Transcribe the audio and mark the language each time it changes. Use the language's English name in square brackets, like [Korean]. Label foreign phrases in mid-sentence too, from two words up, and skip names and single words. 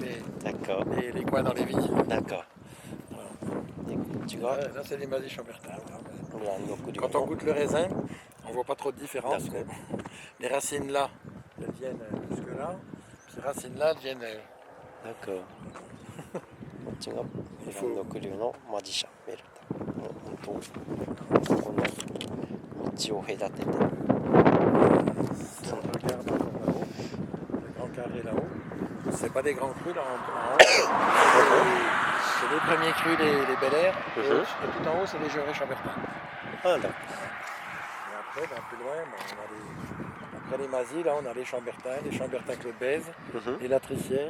[French] d'accord. les coins dans les vignes. D'accord. Tu vois, Là, c'est les Mazis Chambertin. Voilà. quand Quand on goûte le raisin, on voit pas trop de différence. D'accord. Les racines là, elles viennent jusque là. Puis ces racines là, elles viennent. D'accord. [Japanese] こっちがブランドクリューのマジシャンベルト。この道を隔てて。 [French] Si on regarde encore là-haut, le grand carré là-haut, c'est pas des grands crus là en haut. C'est les premiers crus des Bel Air. Et tout en haut, c'est les Gevrey Chambertin. Ah, d'accord. Et après, ben, plus loin, ben, après les Mazis, là, on a les Chambertin Claude Bèze, les Latricières.